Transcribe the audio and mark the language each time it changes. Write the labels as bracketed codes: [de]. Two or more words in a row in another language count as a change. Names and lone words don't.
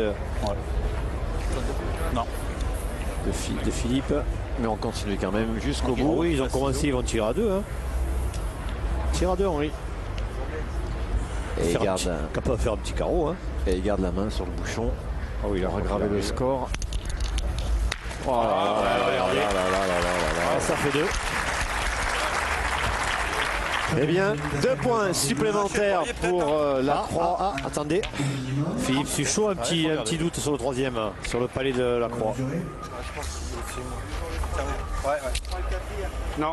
[fr] Ouais. Non. De Philippe. Mais on continue quand même jusqu'au bout. Oui, ils ont commencé, ils vont tirer à 2. Tire à 2, Henri. Et il garde capable de faire un petit carreau. Et il garde la main sur le bouchon. Oh, il a regardé le score. Oh là là là là là là là là là là. Ça fait 2. Eh bien, 2 points supplémentaires pour la Croix. Attendez. Philippe Suchot, un petit doute sur le troisième, sur le palais de la Croix. Non.